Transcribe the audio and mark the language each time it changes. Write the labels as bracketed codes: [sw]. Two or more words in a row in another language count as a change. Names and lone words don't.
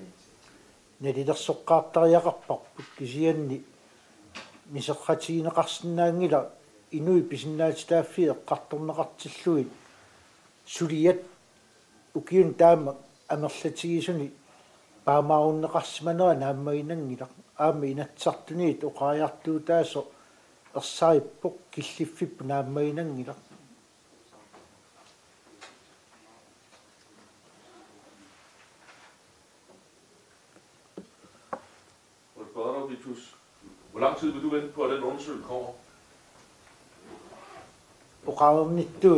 [kl] nalilersoqqaartariaqarparput kisianni miseqqatiineqarsinnaangila inui pisinnaatitaafi eqqartorneqartilluit suliat ukiun taama amerlatigisuni paamaarunneqarsimanera naammainangila aammi inatsartuniit oqaajartuu taaso ersaarippoq killiffippu naammainangila [da] Hvor lang tid vil du vente på, at den undersøgelse kommer? [kl] oqaarnittuut